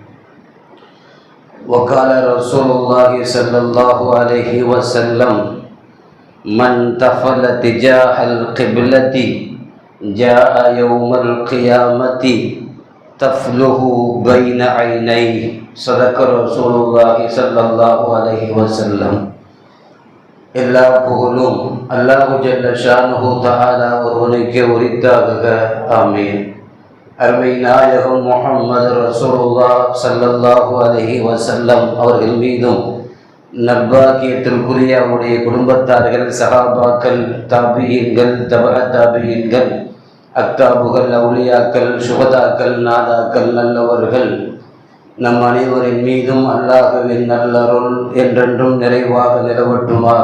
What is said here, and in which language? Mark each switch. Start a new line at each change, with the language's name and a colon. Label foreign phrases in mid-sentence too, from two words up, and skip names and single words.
Arabic: وقال رسول الله صلى الله عليه وسلم: من تفل تجاه القبلة جاء يوم القيامة تفله بين عينيه. صدق رسول الله صلى الله عليه وسلم.
Tamil: எல்லா புகழும்
Arabic: الله جل شانه تعالى
Tamil: ஒருவனுக்கே உரித்தாக. ஆமீன். அருமை நாயகம்
Arabic: محمد رسول الله صلى الله عليه وسلم
Tamil: அவர்கள் மீதும் நற்பாக்கியத்திற்குரிய அவருடைய குடும்பத்தார்கள், சஹாபாக்கள், தாபியீன்கள், தபஅ தாபியீன்கள், அக்தாபுகள், அவுலியாக்கள், சுகதாக்கள், நாதாக்கள், நல்லவர்கள் நம் அனைவரின் மீதும் அல்லாஹ்வின் நல்லருள் என்றென்றும் நிறைவாக நிலவட்டுமாக.